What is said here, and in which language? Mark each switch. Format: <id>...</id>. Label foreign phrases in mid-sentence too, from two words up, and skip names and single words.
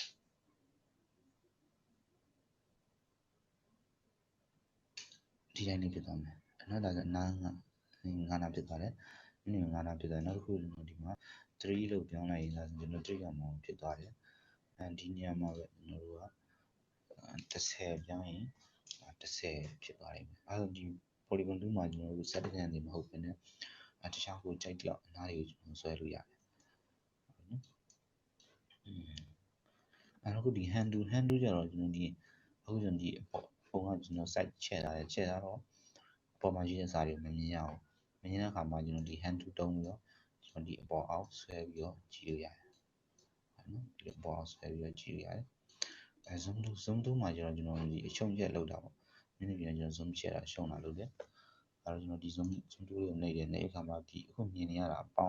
<my>ဒီတိုင်းလေးဖြစ်သွားမယ်နောက်ဒါဆို9နာဖြစ်သွားတယ်9နာဖြစ်သွားတယ်နောက်တစ်ခုကျွန်တော်ဒီမှာ3လို့ပြောင်းလိုက်ရင်ဒါဆိုကျွန်တော်3ကမှဖြစ်သွားတယ်ဒီနေရာမှာပဲကျွန်တော်တို့က10ပြောင်းရင်10ဖြစ်သွားလိမ့်မယ်အဲဒါဒီ polygon 2မှာကျွန်တော်တို့ set ခံနေမဟုတ်ဘဲနဲ့တခြားကိုကြိုက်တော့အနားတွေကိုကျွန်တော်ဆွဲလို့ရတယ် အခုဒီ</my> <en>hand to</en> <my>ကြတော့ကျွန်တော်ဒီအခုကျွန်တော်ဒီပုံကကျွန်တော် site ချဲ့ထားတော့အပေါ်မှာရှိတဲ့စာတွေမမြင်ရအောင်မမြင်တဲ့အခါမှာကျွန်တော်ဒီ</my> <en>hand to</en> <my>တုံးပြီးတော့ကျွန်တော်ဒီအပေါ်အောက်ဆွဲပြီးတော့ကြည့်လို့ရတယ်နော်ဒီအပေါ်အောက်ဆွဲပြီးတော့ကြ ည့်လို့ရတယ်zoom 2မှာကျတော့ကျွန်တော်ဒီအရှုံးချက်လောက်တာပေါ့နည်းနည်းပြန်ကျွန်တော် zoom ချက်တာရှုံးတာလုပ်တယ်အဲ့တော့ကျွန်တော်ဒီ zoom 2လေးကိုနှိပ်တယ်နှိပ်အခါမှာဒီအခုမြင်နေရတာပေါ</my>